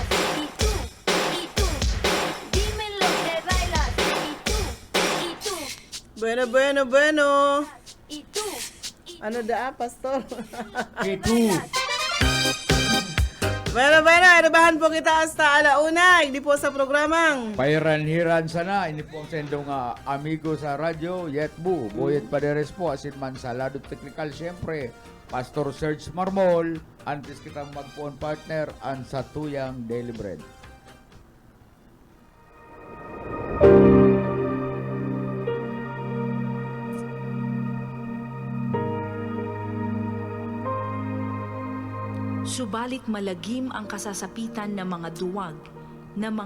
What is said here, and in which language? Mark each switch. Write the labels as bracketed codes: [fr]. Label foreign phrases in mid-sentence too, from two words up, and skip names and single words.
[es] Y tú, dime lo que bailas. Y tú, Bueno. y tú, [bik] Ano da, Pastor? Ito. bueno, inabahan po kita hasta alauna. [tl] Hindi po sa programang. [bik] Pairan-hiran sana, ini po ang sendong amigo sa radyo, Yetbu, Boyet Paderes po, asin man sa lado teknikal, siyempre, Pastor Serge Marmol, antes kitang magpuon partner, ang sa tuyang Daily Bread. [tl] Subalit malagim ang kasasapitan ng mga duwag, ng mga